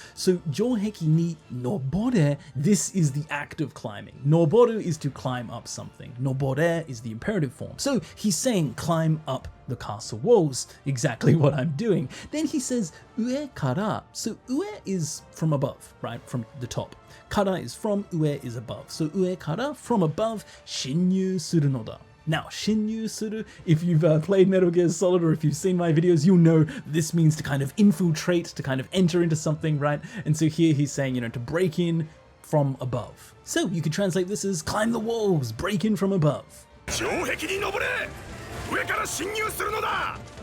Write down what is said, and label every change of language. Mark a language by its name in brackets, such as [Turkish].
[English] So, [Japanese] 城壁に登れ, [English] this is the act of climbing. Noboru is to climb up something. Nobore is the imperative form. So, he's saying climb up the castle walls, exactly what I'm doing. Then he says 上から. So, 上 is from above, right? From the top. Kara is from, ue is above. So, 上から from above, [Japanese] 侵入するのだ. [English] Now, 侵入する, if you've played Metal Gear Solid or if you've seen my videos, you'll know this means to kind of infiltrate, to kind of enter into something, right? And so here he's saying, to break in from above. So you could translate this as climb the walls, break in from above. [Japanese] 城壁に登れ!上から侵入するのだ!